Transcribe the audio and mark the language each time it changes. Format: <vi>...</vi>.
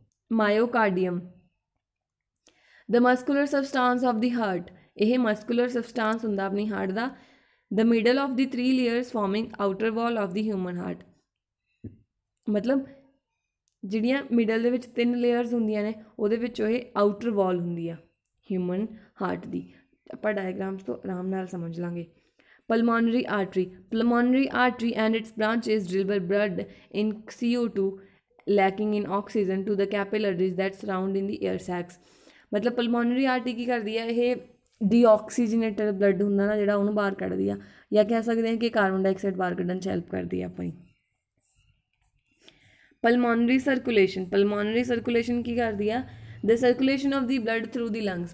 <en>myocardium the muscular substance of the heart</en> <pa>ਇਹ muscular substance ਹੁੰਦਾ ਆਪਣੀ heart ਦਾ।</pa> <en>The middle of the 3 layers forming outer wall of the human heart.</en> <pa>ਮਤਲਬ ਜਿਹੜੀਆਂ middle ਦੇ ਵਿੱਚ 3 layers ਹੁੰਦੀਆਂ ਨੇ ਉਹਦੇ ਵਿੱਚੋਂ ਇਹ ਆਊਟਰ ਵਾਲ ਹੁੰਦੀ ਆ ਹਿਊਮਨ ਹਾਰਟ ਦੀ। ਆਪਾਂ ਡਾਇਗਰਾਮਸ ਤੋਂ ਆਰਾਮ ਨਾਲ ਸਮਝ ਲਾਂਗੇ।</pa> <en>Pulmonary artery and its branches deliver blood in CO2 lacking in oxygen to the capillaries that surround in the air sacs।</en> <pa>ਮਤਲਬ ਪਲਮੋਨਰੀ ਆਰਟਰੀ ਕੀ ਕਰਦੀ ਹੈ ਇਹ ਡੀਆਕਸੀਜਨੇਟਡ ਬਲੱਡ ਹੁੰਦਾ ਨਾ ਜਿਹੜਾ ਉਹਨੂੰ ਬਾਹਰ ਕੱਢਦੀ ਆ ਜਾਂ ਕਹਿ ਸਕਦੇ ਹਾਂ ਕਿ ਕਾਰਬਨ ਡਾਈਆਕਸਾਈਡ ਬਾਹਰ ਕੱਢਣ 'ਚ ਹੈਲਪ ਕਰਦੀ ਆ ਆਪਣੀ।</pa> <en>pulmonary circulation</en> <pa>ਕੀ ਕਰਦੀ ਆ</pa> <en>The circulation of the blood through the lungs.</en>